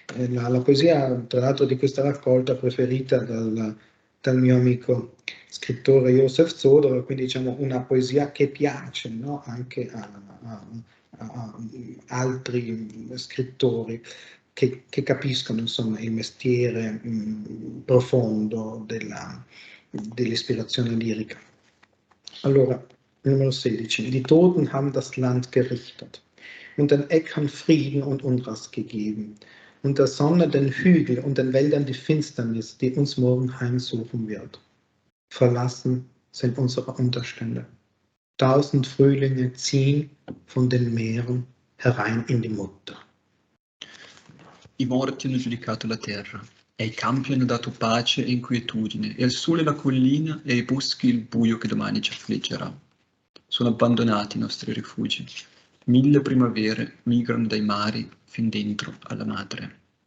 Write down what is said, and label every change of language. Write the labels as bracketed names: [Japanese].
[Italian] La poesia, tra l'altro, di questa raccolta preferita dal mio amico scrittore Josef Zodor, quindi diciamo una poesia che piace, no, anche a altri scrittori che capiscono insomma il mestiere profondo dell'ispirazione lirica. Allora, Numero 16. [German] Die Toten haben das Land gerichtet und den Äckern Frieden und Unrast gegeben und der Sonne den Hügel und den Wäldern die Finsternis, die uns morgen heimsuchen wird. Verlassen sind unsere Unterstände. 1000 Frühlinge ziehen von den Meeren herein in die Mutter. [Italian] I morti hanno giudicato la terra, e ai campi hanno dato pace e inquietudine, e al sole la collina, e ai boschi il buio che domani ci affliggerà. Sono abbandonati i nostri rifugi. 1000 primavere migrano dai mari fin dentro alla madre.